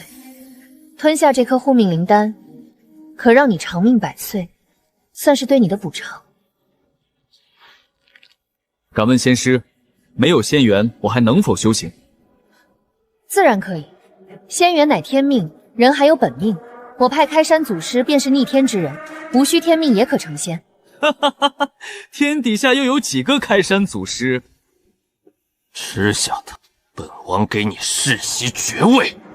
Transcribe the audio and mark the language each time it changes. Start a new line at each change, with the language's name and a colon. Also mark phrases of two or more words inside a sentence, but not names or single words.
Chinese: 吞下這顆護命靈丹，可讓你長命100歲，算是對你的補償。敢問仙師，沒有仙緣，我還能否修行？自然可以，仙緣乃天命，人還有本命。我派開山祖師便是逆天之人，無需天命也可成仙。哈哈哈哈！天底下又有幾個開山祖師？吃下它，本王給你世襲爵位。